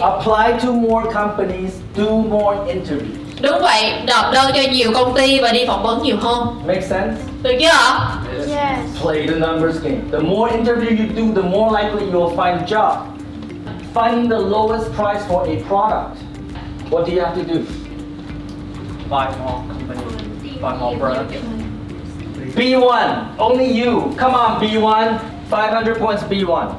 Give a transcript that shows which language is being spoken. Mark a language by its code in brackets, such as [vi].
[en] Apply to more companies, do more interviews. [vi] Đúng vậy, nộp đơn cho nhiều công ty và đi phỏng vấn nhiều hơn. [en] Make sense? [vi] Được chưa ạ? [en] Play the numbers game. The more interview you do, the more likely you'll find a job. Finding the lowest price for a product. What do you have to do? Buy more company, buy more product. B1, only you. Come on, B1. 500 points, B1.